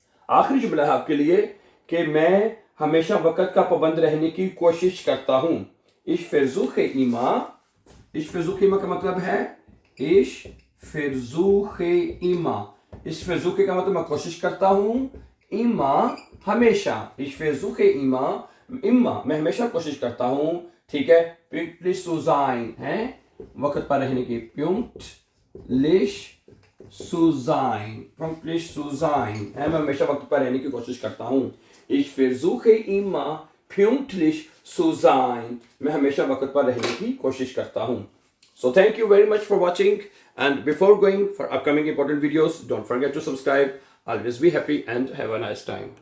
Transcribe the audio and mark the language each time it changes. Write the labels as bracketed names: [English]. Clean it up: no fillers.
[Hindi] आखिरी जुमला है आपके लिए कि मैं हमेशा वक्त का पाबंद रहने की कोशिश करता हूं। [German] ich versuche immer, ich versuche immer [Hindi] का मतलब है [German] ich versuche immer, ich versuche [Hindi] का मतलब मैं कोशिश करता हूं, [German] immer हमेशा, ich versuche immer, immer [Hindi] मैं हमेशा कोशिश करता हूं। ठीक है, [German] pünktlich zu sein [Hindi] है, वक्त पर रहने की, pünktlich zu sein, pünktlich zu sein है, मैं हमेशा वक्त पर रहने की कोशिश करता हूं। [German] ich versuche immer pünktlich zu sein, [Hindi] मैं हमेशा वक्त पर रहने की कोशिश करता हूं। [English] So thank you very much for watching, and before going for upcoming important videos, don't forget to subscribe. Always be happy and have a nice time.